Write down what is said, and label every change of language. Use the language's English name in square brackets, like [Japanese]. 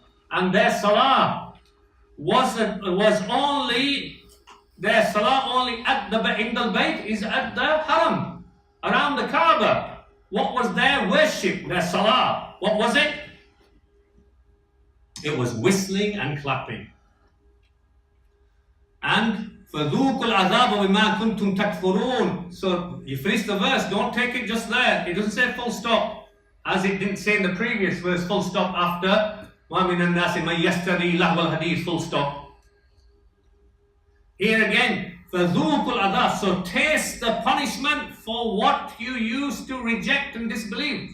[English] And their salah was only, their salah only at the [Arabic] عند البيت [English] is at the haram, around the Kaaba. What was their worship, their salah? What was it? It was whistling and clapping. [Arabic] And فَذُوقُوا الْعَذَابَ بِمَا كُنْتُمْ تَكْفُرُونَ. [English] So you finish the verse, don't take it just there. It doesn't say full stop, as it didn't say in the previous verse, full stop after [Arabic] وَمِنَ النَّاسِ مَنْ يَشْتَرِي لَهْوَ الْحَدِيثِ, [English] full stop. Here again, [Arabic] فَذُوقُوا الْعَذَابَ, [English] so taste the punishment for what you used to reject and disbelieve.